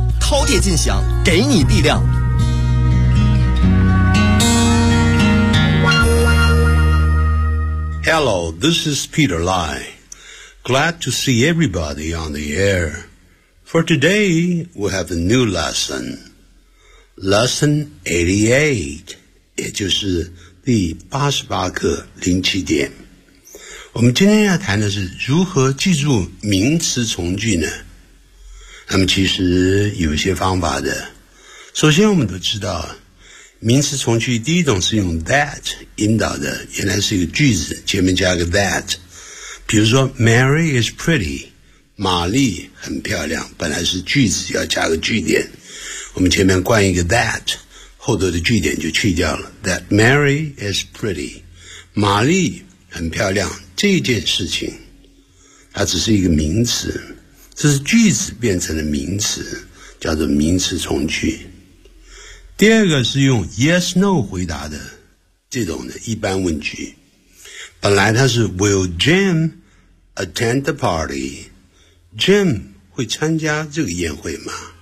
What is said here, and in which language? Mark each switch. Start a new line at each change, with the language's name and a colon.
Chinese: 饕餮尽享，给你力量。
English: Hello, this is Peter Lai. Glad to see everybody on the air. For today, we have a new lesson. Lesson 88,
Chinese: 也就是第88课07点。我们今天要谈的是如何记住名词从句呢？那么其实有一些方法的。首先我们都知道，名词从句第一种是用 that 引导的，原来是一个句子，前面加个 that。比如说
English: Mary is pretty，
Chinese: 玛丽很漂亮，本来是句子要加个句点，我们前面冠一个 that， 后头的句点就去掉了。
English: That Mary is pretty，
Chinese: 玛丽很漂亮。这件事情它只是一个名词，这是句子变成了名词，叫做名词从句。第二个是用 yes no 回答的这种的一般问句，本来它是
English: will Jim attend the party，
Chinese: Jim 会参加这个宴会吗？